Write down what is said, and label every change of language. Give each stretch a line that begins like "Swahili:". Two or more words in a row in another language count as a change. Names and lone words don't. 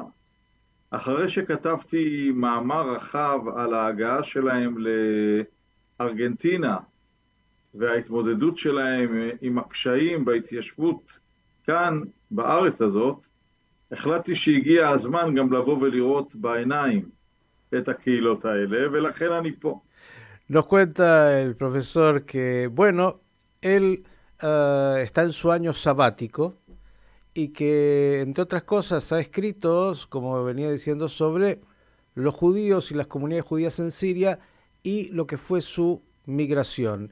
Hebrew: אחרי שכתבתי מאמר רחב על ההגעה שלהם לארגנטינה וההתמודדות שלהם עם הקשיים בהתיישבות כאן בארץ הזאת, החלטתי שהגיע הזמן גם לבוא ולראות בעיניים את הקהילות האלה, ולכן אני פה.
Spanish: Nos cuenta el profesor que, bueno, él está en su año sabático y que, entre otras cosas, ha escrito, como venía diciendo, sobre los judíos y las comunidades judías en Siria y lo que fue su migración.